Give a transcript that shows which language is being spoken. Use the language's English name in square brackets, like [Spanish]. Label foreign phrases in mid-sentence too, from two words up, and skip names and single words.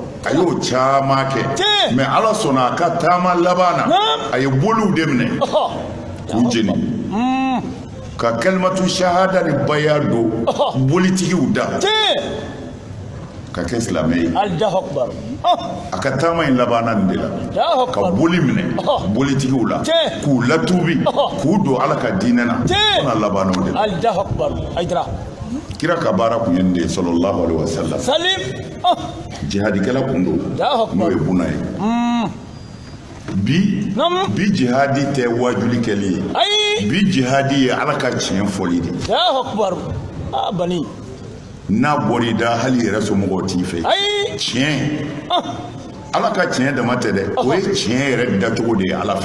[Bambara] a y'o caman kɛ mais ala sɔnna a ka taama laban na a ye boliw de minɛ k'u jeni ka [Arabic] كلمة الشهادة [Bambara] ni baya do bolitigiw da ka kɛ silamɛ ye [Arabic] Allahu akbar [Bambara] a ka taama in labanna nin de la ka boli minɛ bolitigiw la k'u latuubi k'u don Ala ka diinɛ na fo na labanna o de la [Arabic] Allahu akbar aydra [Bambara] kira ka baara kun ye nin de ye [Arabic] صلى الله عليه وسلم [Bambara] salim jihadikɛla kun do n'o ye buna ye bi jihadi tɛ wajuli kɛli ye bi jihadi ye Ala ka tiɲɛ fɔli de [Arabic] Allahu akbar bani [Bambara] n'a bɔr'i da hali yɛrɛ somɔgɔw t'i fɛ tiɲɛ Ala ka tiɲɛ dama tɛ dɛ o ye tiɲɛ yɛrɛ dacogo de ye Ala fɛ